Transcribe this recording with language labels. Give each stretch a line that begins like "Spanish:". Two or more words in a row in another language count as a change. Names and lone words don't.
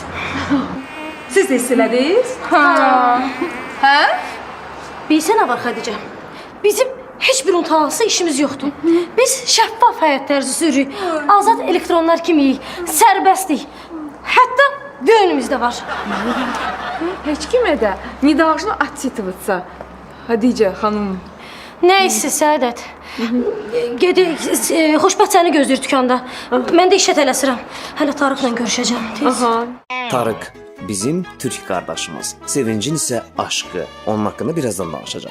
Azerbaijani: Siz də hiss elədiniz? Hə? Bilsən nə var Xədicə? Bizim heç bir unutulası işimiz yoxdur. Biz şəffaf həyat tərzi sürürük. Azad elektronlar kimiyik, sərbəstlik. Hətta böyünümüz də var. Heç kimə də
Russian: не должно отчитываться.
Azerbaijani: Xədicə xanım. Nəysə Səadət. Gedək, xoşbəxt səni gözləyir dükanda. Mən də işə tələsirəm. Hələ Tarıqla görüşəcəm. Tez. Tarık bizim Türk qardaşımız. Sevincin isə aşkı. Onun haqqında birazdan danışacağım.